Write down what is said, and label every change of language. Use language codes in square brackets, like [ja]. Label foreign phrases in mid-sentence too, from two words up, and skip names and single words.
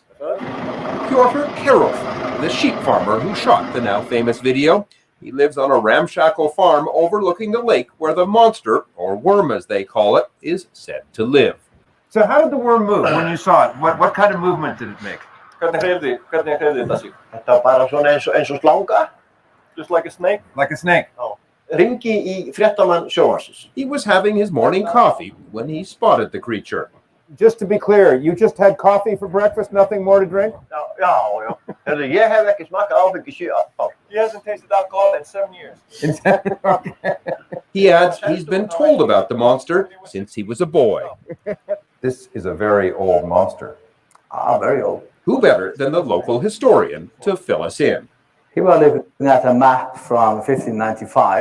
[en] Piotr Karov, the sheep farmer who shot the now famous video. He lives on a ramshackle farm overlooking the lake where the monster, or worm as they call it, is said to live. So how did the worm move when you saw it? What kind of movement did it make? [is] Hvernig hreyfði þetta sig? Þetta var bara svona eins og slanga. [en] Just like a snake? Like a snake. [is] Ringi í fréttamann sjónvarpsins. [en] He was having his morning coffee when he spotted the creature. Just to be clear, you just had coffee for breakfast, nothing more to drink? [is] Já. Heyrðu, ég hef ekki smakkað áfengi 7 ár. [en] He hasn't tasted alcohol in 7 years. He adds he's been told about the monster since he was a boy. This is a very old monster. Very old. Who better than the local historian to fill us in? He was looking at a map from 1595.